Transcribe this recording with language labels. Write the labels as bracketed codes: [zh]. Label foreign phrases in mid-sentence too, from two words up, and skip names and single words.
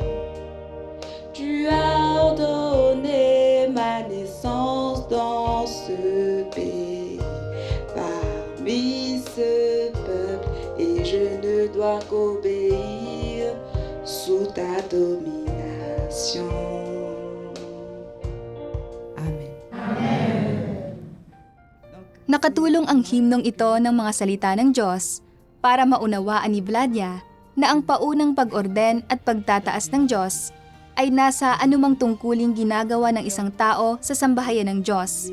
[fr] Tu as ordonné ma naissance dans ce pays, parmi ce peuple, et je ne dois qu'obéir sous ta domination. [tl] Nakatulong ang himnong ito ng mga salita ng Diyos para maunawaan ni Vladia na ang paunang pag-orden at pagtataas ng Diyos ay nasa anumang tungkuling ginagawa ng isang tao sa sambahayan ng Diyos.